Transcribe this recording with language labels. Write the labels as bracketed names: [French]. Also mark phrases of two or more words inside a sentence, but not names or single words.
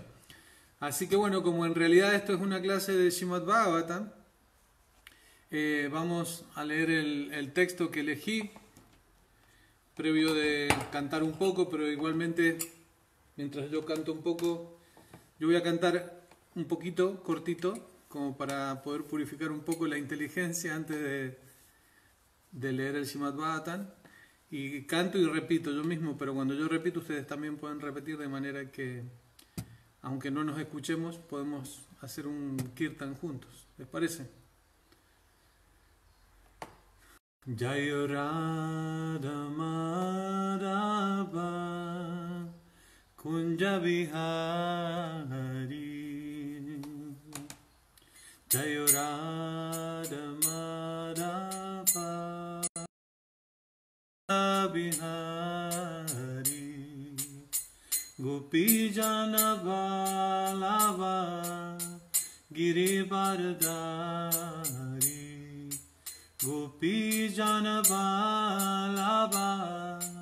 [Spanish] Así que bueno, como en realidad esto es una clase de Srimad Bhagavatam, vamos a leer el texto que elegí previo de cantar un poco, pero igualmente mientras yo canto un poco, yo voy a cantar un poquito, cortito, como para poder purificar un poco la inteligencia antes de leer el Srimad Bhagavatam. Y canto y repito yo mismo, pero cuando yo repito ustedes también pueden repetir, de manera que aunque no nos escuchemos podemos hacer un kirtan juntos. ¿Les parece? [Sanskrit] जय राधा माधव कुञ्ज विहारी जय राधा माधव विहारी गोपी जन वल्लभ गिरिवरधारी गोपी जन वल्लभ